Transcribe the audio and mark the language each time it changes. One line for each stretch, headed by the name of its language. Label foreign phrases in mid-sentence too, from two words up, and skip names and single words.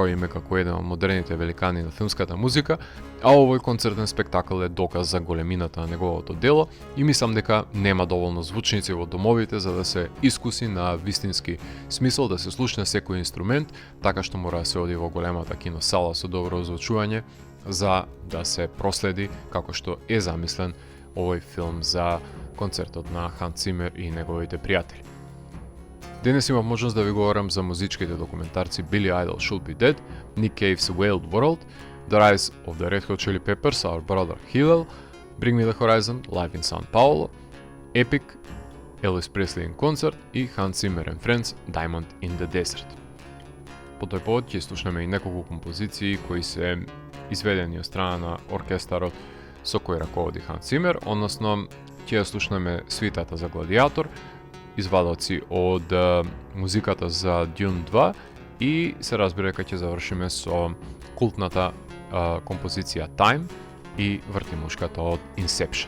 Macedonian: име како еден од модерните великани на филмската музика, а овој концертен спектакл е доказ за големината на неговото дело и мислам дека нема доволно звучници во домовите за да се искуси на вистински смисол, да се слушне секој инструмент, така што мора да се оди во големата киносала со добро озвучување за да се проследи како што е замислен овој филм за концертот на Ханс Цимер и неговите пријатели. Денес имав можност да ви говорам за музичките документарци Billy Idol Should Be Dead, Nick Cave's Wild World, The Rise of the Red Hot Chili Peppers, Our Brother Hillel, Bring Me the Horizon, Live in São Paulo, Epic, Elvis Presley in Concert и Hans Zimmer and Friends, Diamond in the Desert. По тој повод ќе слушнеме и неколку композиции кои се изведени од страна на оркестарот со кој раководи Ханс Цимер, односно ќе слушнеме свитата за Гладиатор, извадоци од музиката за Dune 2 и се разбира дека ќе завршиме со култната композиција Time и вртимушката од Inception.